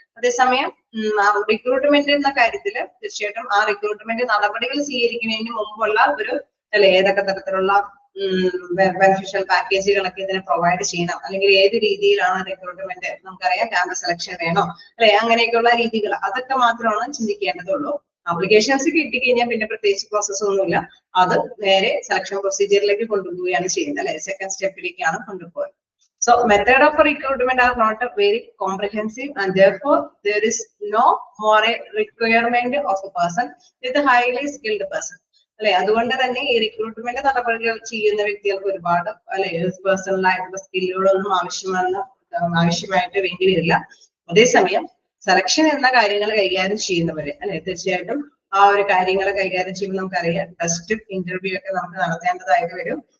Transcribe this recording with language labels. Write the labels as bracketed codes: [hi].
[ml] അതേസമയം റിക്രൂട്ട്മെന്റ് എന്ന കാര്യത്തിൽ തീർച്ചയായിട്ടും ആ റിക്രൂട്ട്മെന്റ് നടപടികൾ സ്വീകരിക്കുന്നതിന് മുമ്പുള്ള ഒരു അല്ലെ ഏതൊക്കെ തരത്തിലുള്ള ബെനിഫിഷ്യൽ പാക്കേജുകളൊക്കെ ഇതിനെ പ്രൊവൈഡ് ചെയ്യണം, അല്ലെങ്കിൽ ഏത് രീതിയിലാണ് റിക്രൂട്ട്മെന്റ്, നമുക്കറിയാം ക്യാമ്പസ് സെലക്ഷൻ വേണോ അല്ലെ, അങ്ങനെയൊക്കെയുള്ള രീതികൾ അതൊക്കെ മാത്രമാണ് ചിന്തിക്കേണ്ടതുള്ളൂ. ആപ്ലിക്കേഷൻസ് കിട്ടിക്കഴിഞ്ഞാൽ പിന്നെ പ്രത്യേകിച്ച് പ്രോസസ് ഒന്നുമില്ല, അത് നേരെ സെലക്ഷൻ പ്രൊസീജിയറിലേക്ക് കൊണ്ടുപോവുകയാണ് ചെയ്യുന്നത് അല്ലെ, സെക്കൻഡ് സ്റ്റെപ്പിലേക്കാണ് കൊണ്ടുപോകുന്നത്. [en] So method of recruitment are not very comprehensive and therefore there is no more a requirement of a person with a highly skilled person. [ml] അല്ലെ, അതുകൊണ്ട് തന്നെ ഈ റിക്രൂട്ട്മെന്റ് നടപടികൾ ചെയ്യുന്ന വ്യക്തികൾക്ക് ഒരുപാട് അല്ലെ പേഴ്സണൽ ആയിട്ടുള്ള സ്കില്ലുകളൊന്നും ആവശ്യമായിട്ട് വേണ്ടി വരില്ല. അതേസമയം സെലക്ഷൻ എന്ന കാര്യങ്ങൾ കൈകാര്യം ചെയ്യുന്നവര് അല്ലെ തീർച്ചയായിട്ടും ആ ഒരു കാര്യങ്ങൾ കൈകാര്യം ചെയ്യുമ്പോൾ നമുക്കറിയാം ടെസ്റ്റ് ഇന്റർവ്യൂ ഒക്കെ നമുക്ക് നടത്തേണ്ടതായിട്ട് വരും.